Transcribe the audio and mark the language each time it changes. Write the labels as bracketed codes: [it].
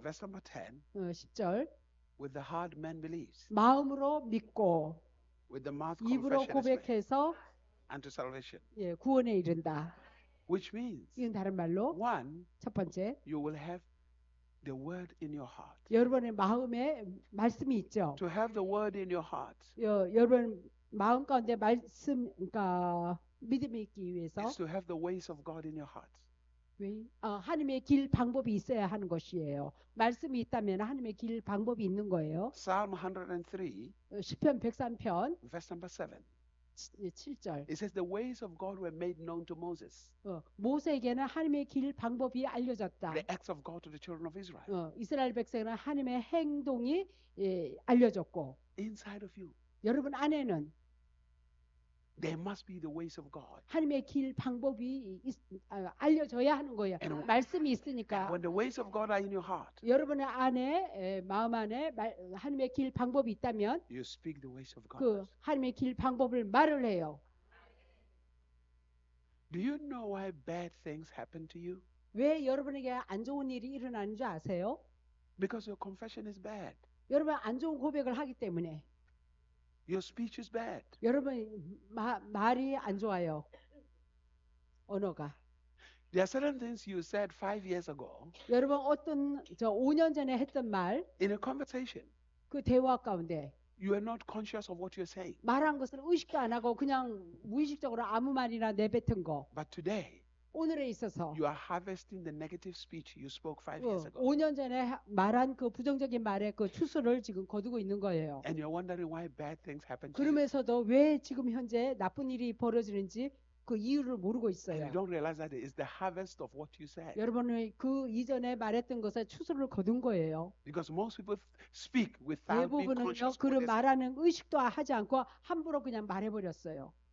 [en] verse number 10, [ko] 10절 [en] with the heart man believes. [ko] 마음으로 믿고 [en] With the mouth [ko] 입으로 [en] confession is made [ko] 고백해서 [en] unto salvation. [ko] 예, 구원에 이른다. [en] Which means, [ko] 이건 다른 말로 [en] one, [ko] 첫 번째, [en] you will have the word in your heart. [ko] 여러분의 마음에 말씀이 있죠. [en] To have the word in your heart [ko] 여러분 마음 가운데 말씀, 그러니까 믿음이 있기 위해서 [en] is to have the ways of God in your heart. [ko] 하나님의 길 방법이 있어야 하는 것이에요. 말씀이 있다면 하나님의 길 방법이 있는 거예요. [en] Psalm 103, [ko] 시편 103편 [en] verse number 7. [ko] 7절. [en] It says, the ways of God were made known to Moses. [ko] 모세에게는 하나님의 길 방법이 알려졌다. [en] The acts of God to the children of Israel. [ko] 이스라엘 백성은 하나님의 행동이 알려졌고 [en] Inside of you, [ko] 여러분 안에는 [en] there must be the ways of God. [ko] 하나님의 길 방법이 알려져야 하는 거예요. [en] And [ko] 말씀이 있으니까. [en] when the ways of God are in your heart, [ko] 여러분의 안에 마음 안에 하나님의 길 방법이 있다면 [en] you speak the ways of God. [ko] 그 하나님의 길 방법을 말을 해요. [en] Do you know why bad things happen to you? [ko] 왜 여러분에게 안 좋은 일이 일어나는 줄 아세요? [en] Because your confession is bad. [ko] 여러분 안 좋은 고백을 하기 때문에. [en] Your speech is bad. [ko] 여러분 말이 안 좋아요. 언어가. [en] There are certain things you said 5 years ago [ko] 여러분 어떤 5년 전에 했던 말, [en] in a conversation. [ko] 그 대화 가운데 [en] You are not conscious of what you're saying. [ko] 말한 것을 의식도 안 하고 그냥 무의식적으로 아무 말이나 내뱉은 거. [en] But today, [ko] 오늘에 있어서 [en] you are harvesting the negative speech you spoke 5 years ago. [ko] 5년 전에 말한 그 부정적인 말의 그 추수를 지금 거두고 있는 거예요. [en] And you're wondering why bad things happen to you. [ko] 그러면서도 왜 지금 현재 나쁜 일이 벌어지는지 그 이유를 모르고 [en] And [ko] 있어요. [en] you don't realize that it is the harvest of what you said. [ko] 여러분이 그 이전에 말했던 것에 추수를 거둔 거예요. [en] Because most people speak without being [ko] 대부분은요 [en] conscious of [ko] 그런 [en] what they say. [ko] 말하는 의식도 하지 않고 함부로 그냥 말해버렸어요.